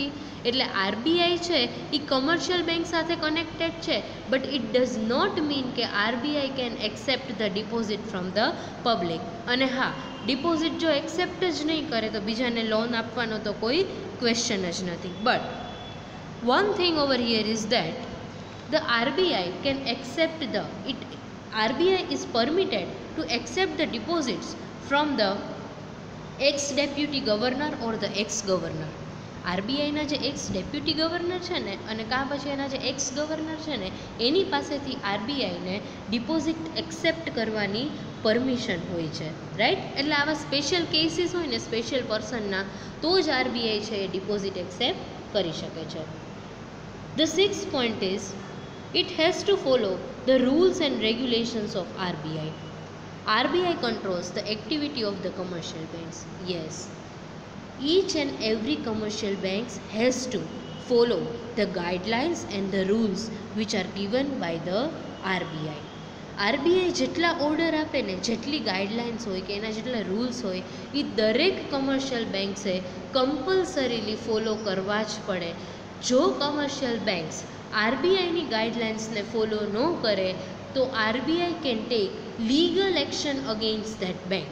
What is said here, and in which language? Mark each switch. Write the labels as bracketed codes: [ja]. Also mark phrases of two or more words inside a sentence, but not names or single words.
[gu] એટલે આરબીઆઈ છે એ [en] commercial bank [gu] સાથે કનેક્ટેડ છે, [en] but it does not mean [gu] કે [en] RBI can accept the deposit from the public. [gu] અને હા, ડિપોઝિટ જો એક્સેપ્ટ જ નહીં કરે તો બીજાને લોન આપવાનો તો કોઈ ક્વેશ્ચન જ નથી. [en] બટ one thing over here is that the RBI can accept RBI is permitted to accept the deposits from the ex-deputy governor or the ex-governor. [gu] આરબીઆઈના જે [en] ex deputy governor [gu] છે ને અને કાં પછી એના જે [en] ex governor [gu] છે ને એની પાસેથી આરબીઆઈને ડિપોઝિટ એક્સેપ્ટ કરવાની પરમિશન હોય છે, રાઈટ. એટલે આવા [en] special cases [gu] હોય ને સ્પેશિયલ પર્સનના, તો જ આરબીઆઈ છે એ ડિપોઝિટ એક્સેપ્ટ કરી શકે છે. [en] The sixth point is, it has to follow the rules and regulations of RBI. RBI controls the activity of the commercial banks. Yes, each and every commercial banks has to follow the guidelines and the rules which are given by the RBI. [gu] આરબીઆઈ જેટલા ઓર્ડર આપે ને, જેટલી ગાઈડલાઇન્સ હોય કે એના જેટલા રૂલ્સ હોય એ દરેક [en] commercial banks [gu] કમ્પલસરીલી ફોલો કરવા જ પડે. જો [en] commercial banks [gu] આરબીઆઈની ગાઈડલાઇન્સને ફોલો ન કરે તો આરબીઆઈ [en] can take legal action against that bank.